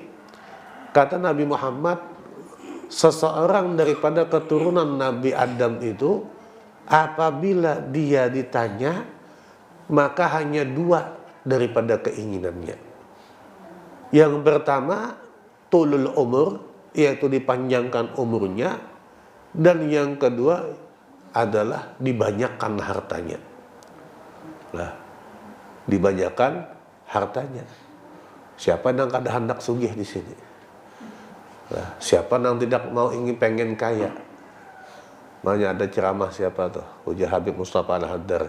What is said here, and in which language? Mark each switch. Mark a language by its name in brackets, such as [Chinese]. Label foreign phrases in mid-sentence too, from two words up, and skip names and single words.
[Indonesian] Kata Nabi Muhammad, seseorang daripada keturunan Nabi Adam itu apabila dia ditanya, maka hanya 2 daripada keinginannya. Yang pertama, [Arabic] طول العمر, [Indonesian] yaitu dipanjangkan umurnya. Dan yang kedua adalah dibanyakkan hartanya. Lah, dibanyakkan hartanya. [Banjar] Siapa yang kada hendak sugih di sini? Lah, siapa yang tidak mau pengen kaya? [Indonesian] Makanya ada ceramah siapa tuh? Uja Habib Mustafa Al-Haddar.